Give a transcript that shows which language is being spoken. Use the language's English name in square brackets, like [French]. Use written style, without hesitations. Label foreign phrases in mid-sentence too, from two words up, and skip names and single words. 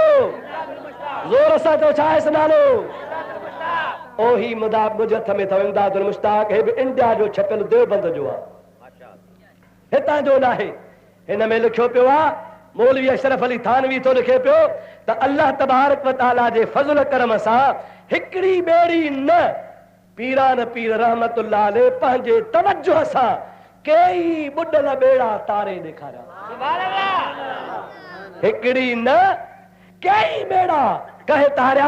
[Sindhi] ज़ोर सां चओ, छा आहे नालो? ओही मुदाब मुंहिंजे हथ में अथव इमदादुल मुश्ताक। हे बि इंडिया जो छपियल देवबंद जो आहे, हितां जो न आहे। हिन में लिखियो पियो आहे, मौलवी अशरफ अली थानवी थो लिखे पियो त [Arabic] الله تبارك وتعالى [Sindhi] जे फज़ल करम सां हिकिड़ी ॿेड़ी न, पीरान पीर [Arabic] رحمة الله عليه [Sindhi] पंहिंजे तवज्जुह सां कई बुॾल ॿेड़ा तारे ॾेखारिया। हिकिड़ी न, कई ॿेड़ा कहे तारिया।